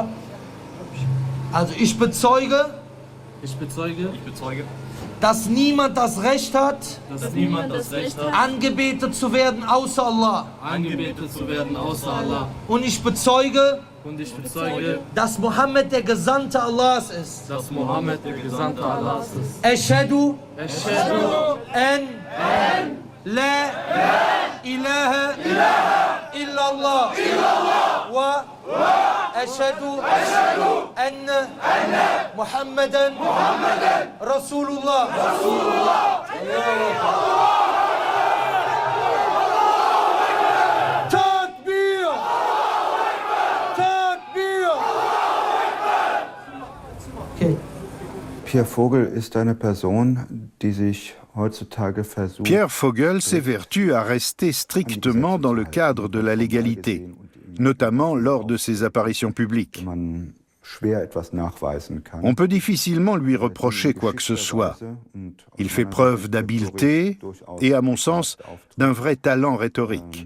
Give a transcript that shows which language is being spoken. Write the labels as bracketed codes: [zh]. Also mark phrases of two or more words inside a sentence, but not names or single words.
[de] Also ich bezeuge, dass niemand das Recht hat, angebetet zu werden außer Allah. Und ich bezeuge, dass Mohammed der Gesandte Allahs ist. [ar] أشهد أن لا إله إلا الله وأشهد أن محمدا رسول الله. [de] Takbir! Takbir! Okay. Pierre Vogel ist eine Person, die sich heutzutage versucht. [fr] Pierre Vogel s'évertue à rester strictement dans le cadre de la légalité, notamment lors de ses apparitions publiques. On peut difficilement lui reprocher quoi que ce soit. Il fait preuve d'habileté et, à mon sens, d'un vrai talent rhétorique.